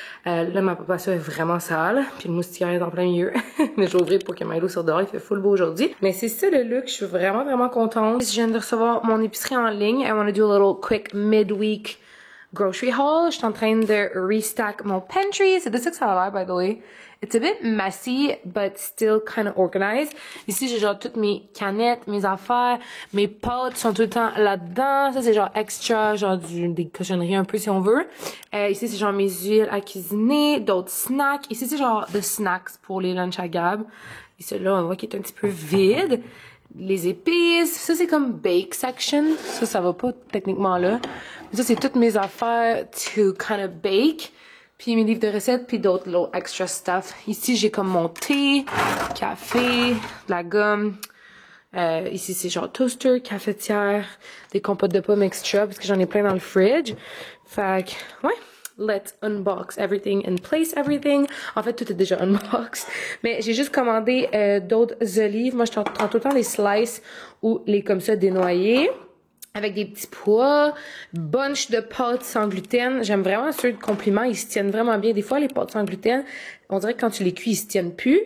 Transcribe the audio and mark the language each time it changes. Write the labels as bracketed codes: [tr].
[fr] Là, ma porte patio est vraiment sale. Puis le moustiquaire est en plein milieu. Mais je vais ouvrir pour que Milo sorte dehors. Il fait full beau aujourd'hui. Mais c'est ça le look. Je suis vraiment, vraiment contente. Je viens de recevoir mon épicerie en ligne. [en] I want to do a little quick midweek grocery haul. [fr] Je suis en train de restack mon pantry. C'est de ça que ça a l'air, [en] by the way. It's a bit messy, but still kind of organized. [fr] Ici, j'ai genre toutes mes canettes, mes affaires, mes potes sont tout le temps là-dedans. Ça, c'est genre extra, genre des cochonneries un peu si on veut. Ici, c'est genre mes huiles à cuisiner, d'autres snacks. Ici, c'est genre de snacks pour les lunchs à Gab. Et celui-là, on voit qu'il est un petit peu vide. Les épices, ça c'est comme bake section. Ça va pas techniquement là. Mais ça, c'est toutes mes affaires [en] to kind of bake. [fr] Puis mes livres de recettes, puis d'autres [en] little extra stuff. [fr] Ici, j'ai comme mon thé, café, de la gomme. Ici, c'est genre toaster, cafetière, des compotes de pommes extra, parce que j'en ai plein dans le fridge. Fait que, ouais. [en] Let's unbox everything and place everything. [fr] En fait, tout est déjà unboxed. Mais j'ai juste commandé d'autres olives. Moi, je prends tout le temps les slices ou les comme ça dénoyés. Avec des petits pois, bunch de pâtes sans gluten. J'aime vraiment ceux de compliments, ils se tiennent vraiment bien. Des fois, les pâtes sans gluten, on dirait que quand tu les cuis, ils se tiennent plus.